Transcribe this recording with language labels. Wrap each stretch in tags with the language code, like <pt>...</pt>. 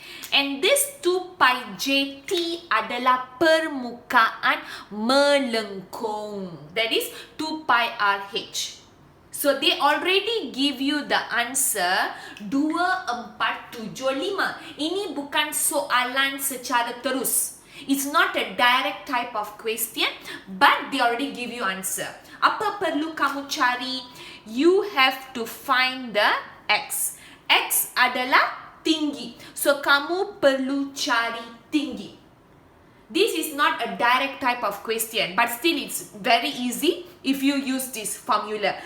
<en>And this 2 pi j t</en> <ms>adalah permukaan melengkung.</ms> <en>That is 2 pi r h. So they already give you the answer 2475.</en> <ms>Ini bukan soalan secara terus.</ms> <en>It's not a direct type of question, but they already give you answer.</en> <ms>Apa perlu kamu cari?</ms> <en>You have to find the x.</en> <ms>X adalah tinggi. So kamu perlu cari tinggi.</ms> <en>This is not a direct type of question, but still it's very easy if you use this formula.</en>